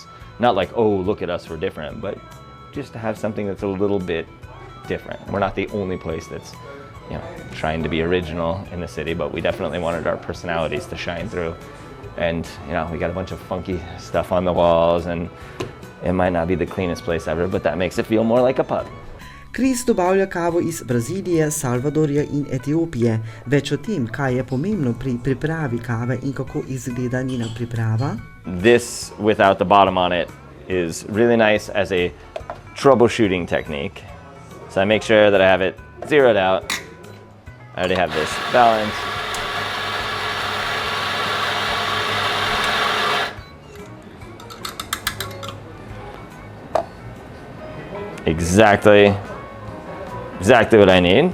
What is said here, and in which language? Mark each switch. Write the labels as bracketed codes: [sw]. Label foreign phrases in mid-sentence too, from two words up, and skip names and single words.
[en] Not like, oh, look at us, we're different, but just to have something that's a little bit different. We're not the only place that's, trying to be original in the city, but we definitely wanted our personalities to shine through. And, we got a bunch of funky stuff on the walls, and it might not be the cleanest place ever, but that makes it feel more like a pub. [sl] Chris dobavlja kavo iz Brazilije, Salvadorja in Etiopije. Več o tem, kaj je pomembno pri pripravi kave in kako izgleda njena priprava. [en] This, without the bottom on it, is really nice as a troubleshooting technique. So I make sure that I have it zeroed out. I already have this balanced. Exactly what I need.